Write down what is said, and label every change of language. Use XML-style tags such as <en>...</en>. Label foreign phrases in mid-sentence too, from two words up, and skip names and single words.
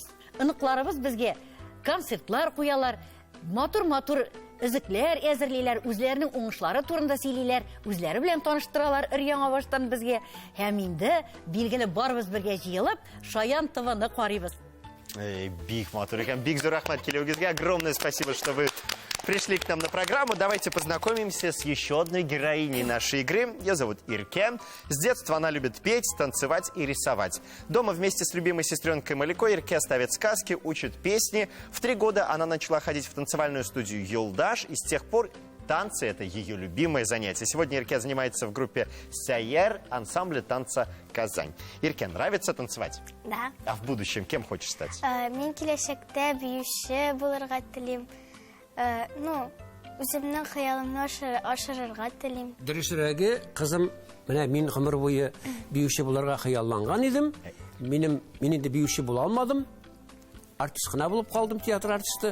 <tt>Аныкларыбыз безгә концертлар куялар, матур-матур Үзекләр әзерлиләр, үзләренең уңышлары турында сөйлиләр, үзләре белән таныштыралар өр-яңа баштан безгә. Һәм инде билгеле барыбыз бергә җыелып, Шаян ТВны карыйбыз. Бик матур икән, бик зур рәхмәт килүегезгә.</tt> <ru>Огромное спасибо, что вы пришли к нам на программу. Давайте познакомимся с еще одной героиней нашей игры. Ее зовут Ирке. С детства она любит петь, танцевать и рисовать. Дома вместе с любимой сестренкой Маликой Ирке ставит сказки, учит песни. В 3 года она начала ходить в танцевальную студию «Юлдаш», и с тех пор танцы – это ее любимое занятие. Сегодня Ирке занимается в группе «Сяер» ансамбля танца «Казань». Ирке, нравится танцевать? Да. А в будущем кем хочешь стать?</ru> <tt>Мин киләчәктә биюче булырга телим. Үземнең хыялымны ашырырга телим. Дөресрәге, кызым, менә мин гомер буе биюче булырга хыялланган идем. Мин инде биюче була алмадым. Артист кына булып калдым, театр артисты.</tt>